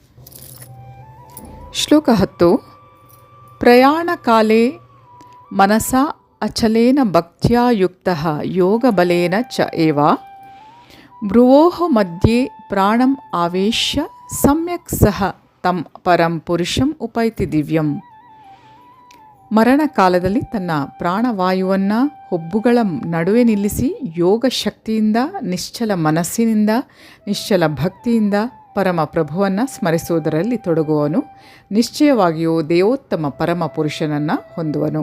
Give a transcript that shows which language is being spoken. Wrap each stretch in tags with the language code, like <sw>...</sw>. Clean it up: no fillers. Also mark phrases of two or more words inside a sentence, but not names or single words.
<sa>ಶ್ಲೋಕ 10. ಪ್ರಯಾಣಕಾಲೇ ಮನಸಾ ಅಚಲೇನ ಭಕ್ತ್ಯಾ ಯುಕ್ತಃ ಯೋಗಬಲೇನ ಚ ಏವ ಭ್ರುವೋಃ ಮಧ್ಯೆ ಪ್ರಾಣಂ ಆವೇಶ್ಯ ಸಮ್ಯಕ್ ಸಹ ತಂ ಪರಂ ಪುರುಷಂ ಉಪೈತಿ ದಿವ್ಯಂ.</sa> <kn>ಮರಣಕಾಲದಲ್ಲಿ ತನ್ನ ಪ್ರಾಣವಾಯುವನ್ನು ಹುಬ್ಬುಗಳ ನಡುವೆ ನಿಲ್ಲಿಸಿ ಯೋಗ ಶಕ್ತಿಯಿಂದ, ನಿಶ್ಚಲ ಮನಸ್ಸಿನಿಂದ, ನಿಶ್ಚಲ ಭಕ್ತಿಯಿಂದ ಪರಮ ಪ್ರಭುವನ್ನು ಸ್ಮರಿಸುವುದರಲ್ಲಿ ತೊಡಗುವನು ನಿಶ್ಚಯವಾಗಿಯೂ ದೇವೋತ್ತಮ ಪರಮ ಪುರುಷನನ್ನು ಹೊಂದುವನು.</kn>